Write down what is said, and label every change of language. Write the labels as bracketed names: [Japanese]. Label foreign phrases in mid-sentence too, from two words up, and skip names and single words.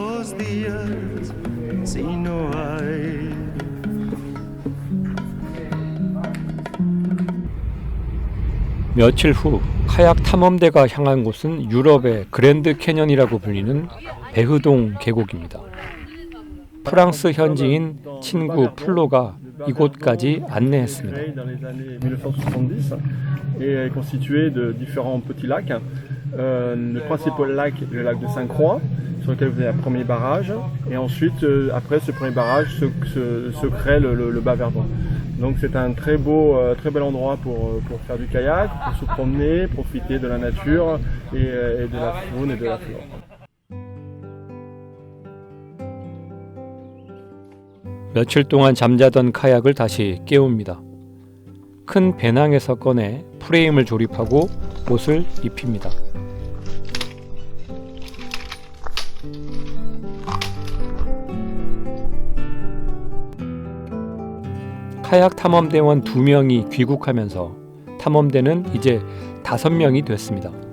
[Korean] 며칠 후 카약 탐험대가 향한 곳은 유럽의 그랜드 캐년이라고 불리는 베흐동 계곡입니다. 프랑스 현지인 친구 플로가 이곳까지 안내했습니다. [French] est constitué de différents petits lacs. Le principal lac, le lac de Sainte-Croix, sur lequel vous avez un premier barrage, et ensuite, après ce premier barrage, se crée le bas Verdon. Donc c'est un très bel endroit pour faire du kayak, pour se promener, profiter de la nature et de la faune et de la flore. [Korean] 며칠 동안 잠자던 카약을 다시 깨웁니다. 큰 배낭에서 꺼내 프레임을 조립하고 옷을 입힙니다. 카약 탐험대원 2명이 귀국하면서 탐험대는 이제 5명이 됐습니다.